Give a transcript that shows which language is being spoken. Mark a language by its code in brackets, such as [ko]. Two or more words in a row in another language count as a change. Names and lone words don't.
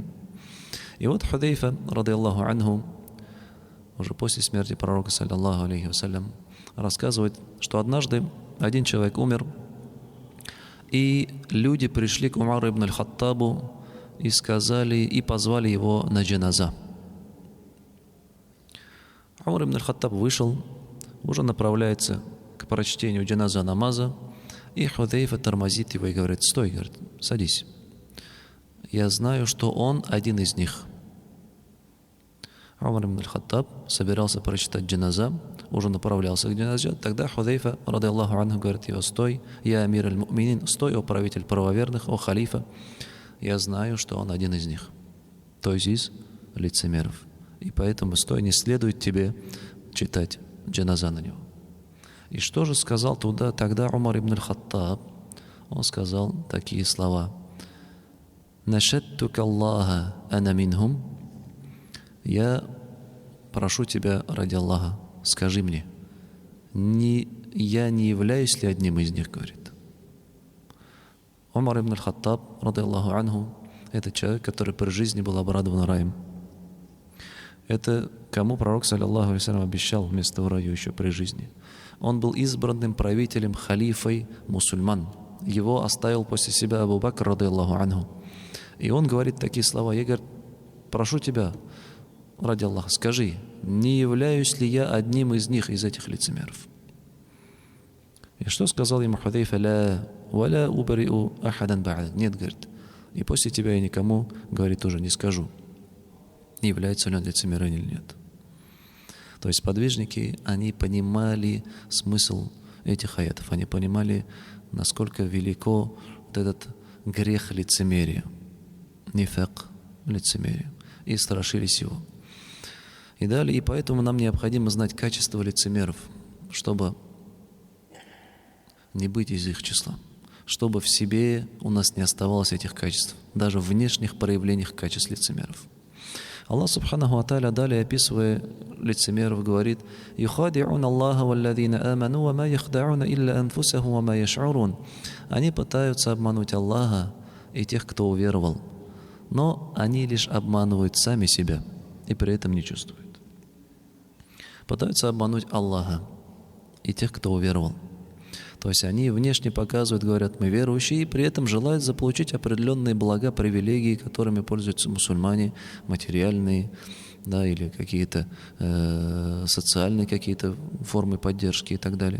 [ru] И вот Худайфа, [ar] رضي الله عنه, [ru] уже после смерти пророка, [ar] صلى الله عليه وسلم, [ru] рассказывает, что однажды один человек умер, и люди пришли к Умару ибн аль-Хаттабу и сказали, и позвали его на джаназа. Умар ибн аль-Хаттаб вышел, уже направляется к прочтению джаназа намаза, и Худайфа тормозит его и говорит: стой, говорит, садись. Я знаю, что он один из них. Умар ибн аль-Хаттаб собирался прочитать джаназа, уже направлялся к джаназе. Тогда Худайфа, [ar] رضي الله عنه, [ru] говорит его: стой, [ar] يا أمير المؤمنين, [ru] стой, о правитель правоверных, о халифа. Я знаю, что он один из них, то есть из лицемеров. И поэтому стой, не следует тебе читать джаназа на него. И что же сказал тогда Умар ибн аль-Хаттаб? [ar] Он сказал такие слова: «نشدتك الله أنا منهم». [ru] Я прошу тебя ради Аллаха, скажи мне, я не являюсь ли одним из них, говорит. Умар ибн аль-Хаттаб, [ar] رضي الله عنه, [ru] это человек, который при жизни был обрадован раем. Это кому пророк, [ar] صلى الله عليه وسلم, [ru] обещал вместо в раю еще при жизни. Он был избранным правителем, халифой мусульман. Его оставил после себя Абу Бакр, [ar] رضي الله عنه. [ru] И он говорит такие слова: я, говорит, прошу тебя, ради Аллаха, скажи, не являюсь ли я одним из них, из этих лицемеров? И что сказал ему Худайфа? [ar] لا ولا أبرئ أحدا بعد. [ru] Нет, говорит, и после тебя я никому, говорит, тоже не скажу, является ли он лицемером или нет. То есть подвижники, они понимали смысл этих аятов, они понимали, насколько велико вот этот грех лицемерия, нифак, лицемерия, и страшились его. И далее, и поэтому нам необходимо знать качество лицемеров, чтобы не быть из их числа, чтобы в себе у нас не оставалось этих качеств, даже в внешних проявлениях качеств лицемеров. [ar] الله سبحانه وتعالى, [ru] далее описывая лицемеров, говорит: [ar] «يخادعون الله والذين آمنوا وما يخدعون إلا أنفسهم وما يشعرون». [ru] Они пытаются обмануть Аллаха и тех, кто уверовал, но они лишь обманывают сами себя и при этом не чувствуют. Пытаются обмануть Аллаха и тех, кто уверовал. То есть они внешне показывают, говорят, мы верующие, и при этом желают заполучить определенные блага, привилегии, которыми пользуются мусульмане, материальные, да, или какие-то социальные какие-то формы поддержки и так далее.